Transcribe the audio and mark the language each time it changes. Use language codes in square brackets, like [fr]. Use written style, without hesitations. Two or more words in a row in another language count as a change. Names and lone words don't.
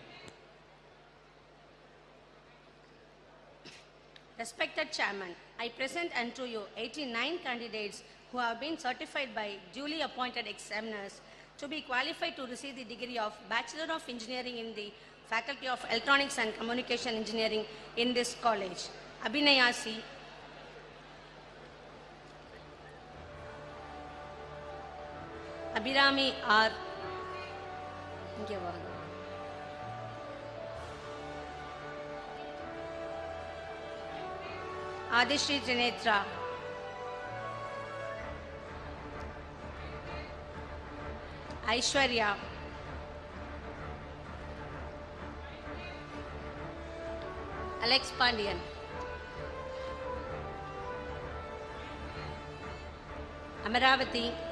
[en] Respected Chairman, I present unto you 89 candidates who have been certified by duly appointed examiners to be qualified to receive the degree of Bachelor of Engineering in the Faculty of Electronics and Communication Engineering in this college. Abhinayasi, Abhirami R. [ta] இங்கே வாங்க. [en] Adishri Trinetra, Aishwarya, Alex Pandian, Amaravati,